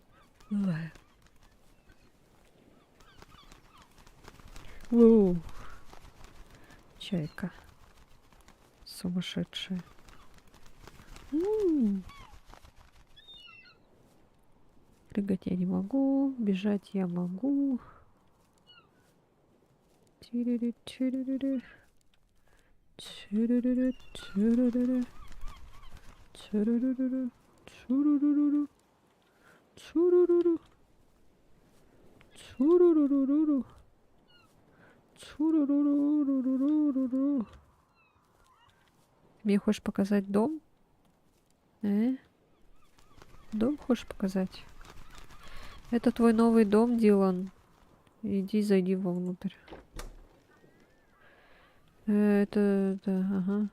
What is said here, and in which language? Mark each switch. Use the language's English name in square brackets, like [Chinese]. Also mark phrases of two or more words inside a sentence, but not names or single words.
[Russian] Ой. Воу. Чайка. Сумасшедшая. Прыгать я не могу, бежать я могу. Тирiri-тирiri. Тирiri-тирiri. Тирiri. Чуруруру. Чуруруру. Чуруруру. Чуруруру. Мне хочешь показать дом? Дом хочешь показать? Это твой новый дом, Дилан. Иди, зайди вовнутрь. Ага.